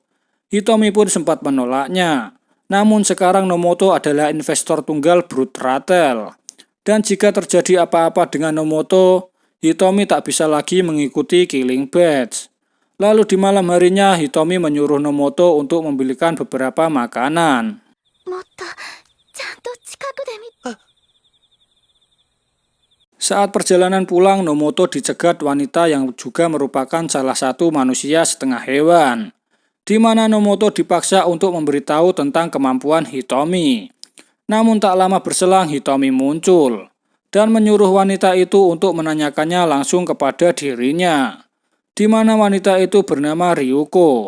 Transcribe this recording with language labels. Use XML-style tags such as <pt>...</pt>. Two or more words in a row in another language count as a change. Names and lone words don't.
<id>Hitomi pun sempat menolaknya, namun sekarang Nomoto adalah investor tunggal Brute Ratel. Dan jika terjadi apa-apa dengan Nomoto, Hitomi tak bisa lagi mengikuti Killing Badge. Lalu di malam harinya Hitomi menyuruh Nomoto untuk membelikan beberapa makanan.</id> <ja>もっとちゃんと近くで見</ja> <id>Saat perjalanan pulang, Nomoto dicegat wanita yang juga merupakan salah satu manusia setengah hewan, di mana Nomoto dipaksa untuk memberitahu tentang kemampuan Hitomi. Namun tak lama berselang Hitomi muncul dan menyuruh wanita itu untuk menanyakannya langsung kepada dirinya, di mana wanita itu bernama Ryuko.</id>